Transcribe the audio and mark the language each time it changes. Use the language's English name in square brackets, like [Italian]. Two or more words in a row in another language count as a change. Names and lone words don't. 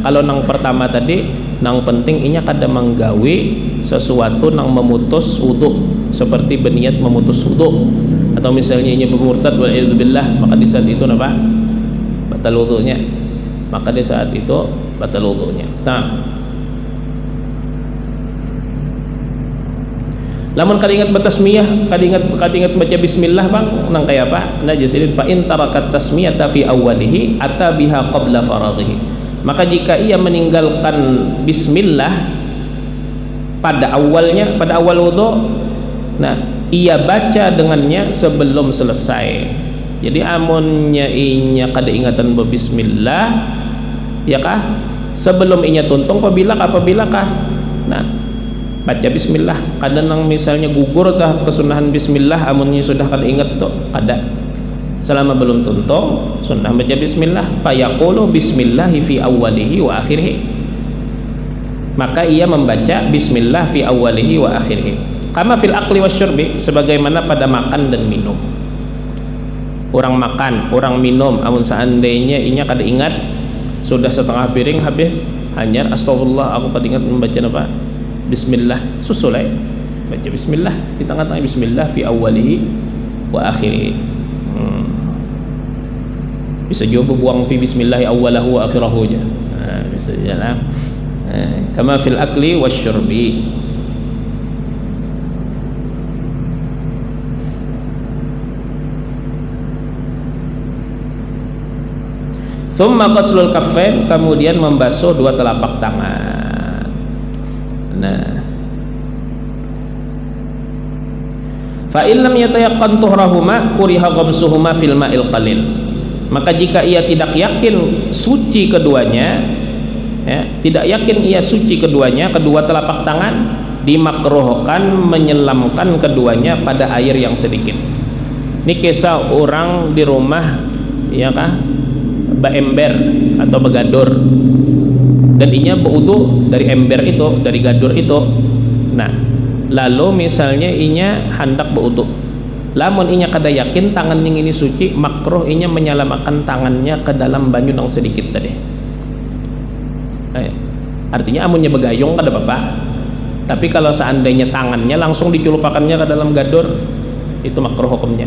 [Banjar] Kalau nang pertama tadi nang penting inya kada menggawi sesuatu nang memutus wudu, seperti berniat memutus wudu, atau misalnya inya bermurtad wal'idzubillah, maka di saat itu apa? Batal wudunya. Maka di saat itu batal wudunya. Nah, lamun kada ingat bertasmiyah, kada ingat baca bismillah bang, nang kaya apa? [Arabic] Nah, Jalasiddin فإن تركت التسمية في أوله أتى بها قبل فراغه. [Indonesian] Maka jika ia meninggalkan bismillah pada awalnya, pada awal wudu, nah ia baca dengannya sebelum selesai. [Banjar] Jadi amunnya inya kada ingatan berbismillah, ya kah? Sebelum inya tuntung apabila kah? Nah, baca bismillah. Kadang nang misalnya gugur tah kesunahan bismillah, amunnya sudah kada ingat tuh kada. Selama belum tuntung sunnah baca bismillah, [Arabic] فيقول بسم الله في أوله وآخره. [Indonesian] maka ia membaca bismillah [Arabic] في أوله وآخره كما في الأكل والشرب, [Indonesian] sebagaimana pada makan dan minum. [Banjar] Orang makan, orang minum, amun seandainya inya kada ingat sudah setengah piring habis, hanya astagfirullah aku kada ingat membaca apa? Bismillah, susulai baca bismillah di tengah-tengah, [Arabic] بسم الله في أوله وآخره. [Banjar] Bisa juga buang [Arabic] في بسم الله أوله وآخره [Banjar] aja. Bisa jalan. [Arabic] كما في الأكل والشرب. ثم غسل الكفين, [Indonesian] kemudian membasuh dua telapak tangan. [Banjar] Nah, [Arabic] فإن لم يتيقن طهرهما كره غمسهما في الماء القليل. [Indonesian] Maka jika ia tidak yakin suci keduanya, ya, tidak yakin ia suci keduanya, kedua telapak tangan, dimakruhkan menyelamkan keduanya pada air yang sedikit. [Banjar] Ini kisah orang di rumah, ya kah, ember atau begador, dan inya berwudu dari ember itu, dari gadur itu. Nah, lalu misalnya inya hendak berwudu, lamun inya kada yakin tangan yang ini suci, makruh inya menyelamatkan tangannya ke dalam banyu yang sedikit tadi. Artinya amunnya begayung kada apa-apa, tapi kalau seandainya tangannya langsung dicelupakannya ke dalam gadur, itu makruh hukumnya.